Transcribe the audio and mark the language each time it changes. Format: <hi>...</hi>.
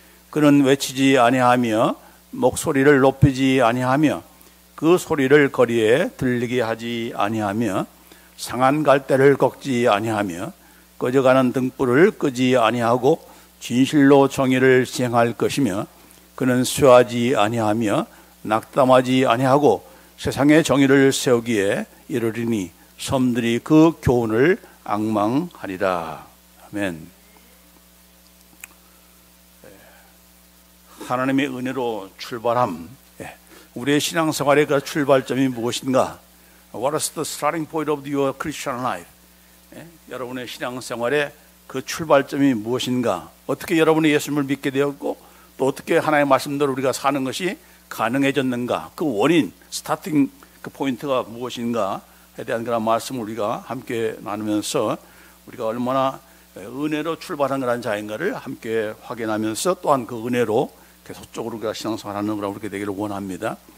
<ko>그는 외치지 아니하며 목소리를 높이지 아니하며 그 소리를 거리에 들리게 하지 아니하며 상한 갈대를 꺾지 아니하며 꺼져가는 등불을 끄지 아니하고 진실로 정의를 시행할 것이며 그는 쇠하지 아니하며 낙담하지 아니하고 세상의 정의를 세우기에 이르리니 섬들이 그 교훈을 앙망하리라. 아멘. 하나님의 은혜로 출발함. 우리의 신앙생활의 그 출발점이 무엇인가?</ko> <en>What is the starting point of your Christian life?</en> <ko>여러분의 신앙생활의 그 출발점이 무엇인가? 어떻게 여러분이 예수님을 믿게 되었고 또 어떻게 하나님의 말씀대로 우리가 사는 것이 가능해졌는가? 그 원인, 스타팅 그 포인트가 무엇인가? 에 대한 그런 말씀을 우리가 함께 나누면서 우리가 얼마나 은혜로 출발한 그런 자인가를 함께 확인하면서 또한 그 은혜로 계속적으로 우리가 신앙생활하는 거라고 그렇게 되기를 원합니다.</ko>